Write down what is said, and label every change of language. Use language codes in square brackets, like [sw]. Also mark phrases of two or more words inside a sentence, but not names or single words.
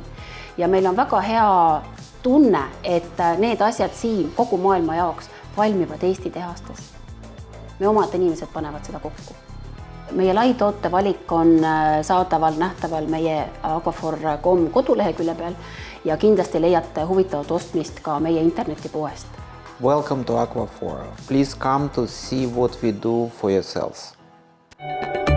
[et] Ja meil on väga hea tunne, et need asjad siin kogu maailma jaoks valmivad Eesti tehastes. Me omad inimesed panevad seda kokku. Meie laitoote valik on saadaval nähtaval meie aquaphor.com kodulehekülje peal ja kindlasti leiate huvitavat ostmist ka meie internetipoest. [en] Welcome to Aquaphor. Please come to see what we do for yourselves.